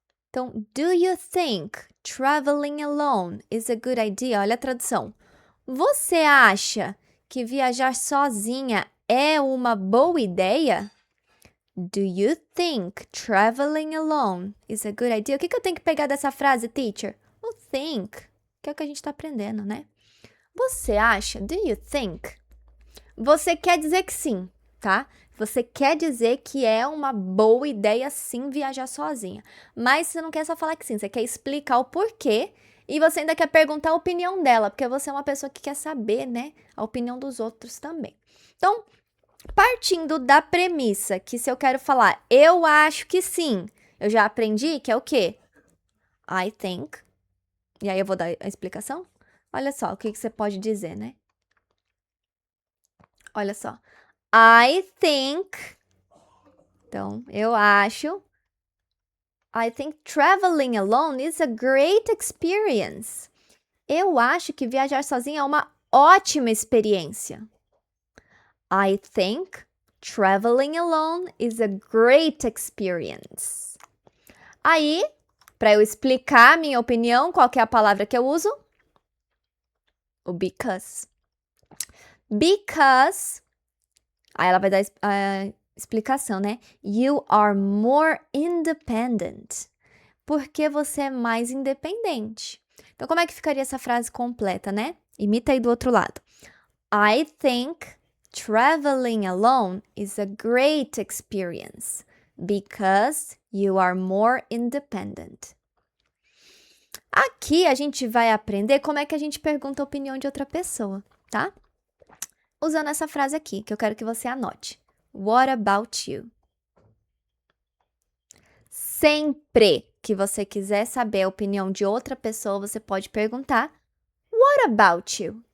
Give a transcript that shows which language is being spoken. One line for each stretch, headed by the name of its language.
English: Então, do you think traveling alone is a good idea?
Portuguese: Olha a tradução. Você acha que viajar sozinha é uma boa ideia?
English: Do you think traveling alone is a good idea?
Portuguese: O que eu tenho que pegar dessa frase, teacher? think, que é o que a gente tá aprendendo, né? Você acha?
English: Do you think?
Portuguese: Você quer dizer que sim, tá? Você quer dizer que é uma boa ideia sim viajar sozinha. Mas você não quer só falar que sim, você quer explicar o porquê e você ainda quer perguntar a opinião dela, porque você é uma pessoa que quer saber, né, a opinião dos outros também. Então, partindo da premissa que se eu quero falar eu acho que sim, eu já aprendi que é o quê?
English: I think.
Portuguese: E aí eu vou dar a explicação? Olha só, o que você pode dizer, né? Olha só.
English: I think.
Portuguese: Então, eu acho.
English: I think traveling alone is a great experience.
Portuguese: Eu acho que viajar sozinha é uma ótima experiência.
English: I think traveling alone is a great experience.
Portuguese: Aí, para eu explicar a minha opinião, qual que é a palavra que eu uso? O because. Because. Aí ela vai dar a explicação, né?
English: You are more independent.
Portuguese: Porque você é mais independente. Então, como é que ficaria essa frase completa, né? Imita aí do outro lado.
English: I think traveling alone is a great experience because you are more independent.
Portuguese: Aqui a gente vai aprender como é que a gente pergunta a opinião de outra pessoa, tá? Usando essa frase aqui, que eu quero que você anote.
English: What about you?
Portuguese: Sempre que você quiser saber a opinião de outra pessoa, você pode perguntar
English: What about you?